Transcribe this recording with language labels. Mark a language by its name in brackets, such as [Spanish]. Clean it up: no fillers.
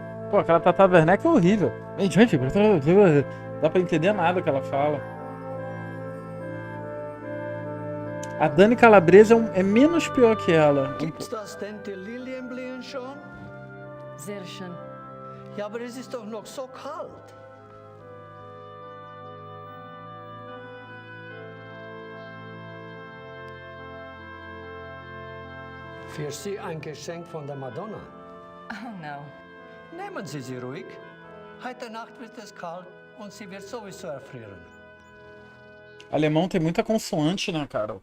[Portuguese] Pô, aquela Tata Werneck é horrível. Gente, dá pra entender nada que ela fala. A Dani Calabresa é menos pior que ela. [German] Gibt's das denn die Lilienblühen schon? Sehr schön. Ja, aber es ist doch noch so kalt. Für Sie ein Geschenk von der Madonna. [English] Oh no. [German] Nehmen Sie sie ruhig. Heute Nacht wird es kalt und sie wird sowieso erfrieren. [Portuguese] Alemão tem muita consoante, né, cara?